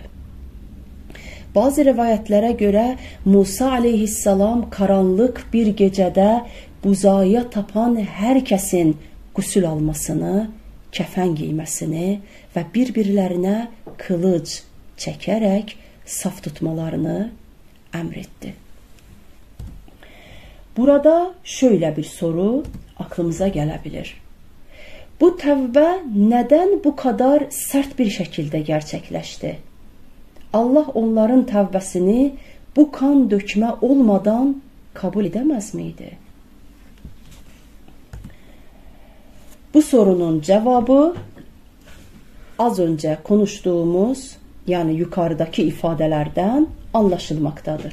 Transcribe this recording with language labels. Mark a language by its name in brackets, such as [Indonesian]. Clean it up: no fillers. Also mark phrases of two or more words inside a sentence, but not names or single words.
[Azerbaijani] Bazı rivayətlərə görə Musa aleyhissalam qaranlıq bir gecədə buzaya tapan hər kəsin qüsül almasını, kəfən giyməsini və bir-birlərinə qılıc çəkərək saf tutmalarını əmr etdi. Burada şöyle bir soru aklımıza gələ bilər. Bu tövbə nədən bu kadar sərt bir şəkildə gerçəkləşdi? Allah onların tövbəsini bu kan dökmə olmadan kabul edəməz miydi? [Turkish] Bu sorunun cevabı az önce konuştuğumuz, yani yukarıdaki ifadelerden anlaşılmaktadır.